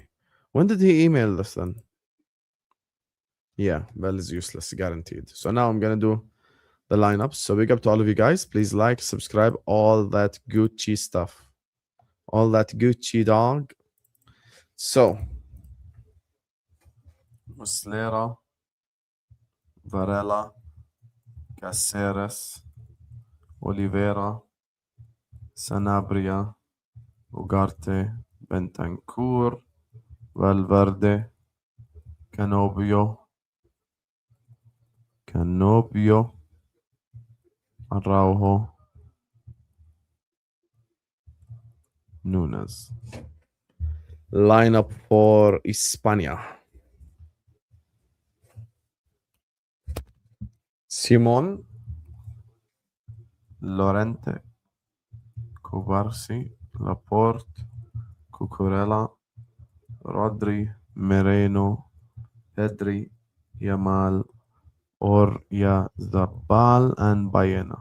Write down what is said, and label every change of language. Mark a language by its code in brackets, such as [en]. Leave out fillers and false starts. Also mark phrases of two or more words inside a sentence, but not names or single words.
[en] When did he email this then? Yeah, Vel is useless, guaranteed. So now I'm going to do the lineups. So big up to all of you guys. Please like, subscribe, all that Gucci stuff. All that Gucci, dog. So, Muslera, Varela, Caceres, Oliveira, Sanabria, Ugarte, Bentancur, Valverde, Canobio, Araujo, Nunes. Lineup for España. Simon, Lorente, Cubarsi, Laporte, Cucurella, Rodri, Moreno, Pedri, Yamal, Oyarzabal, and Baena.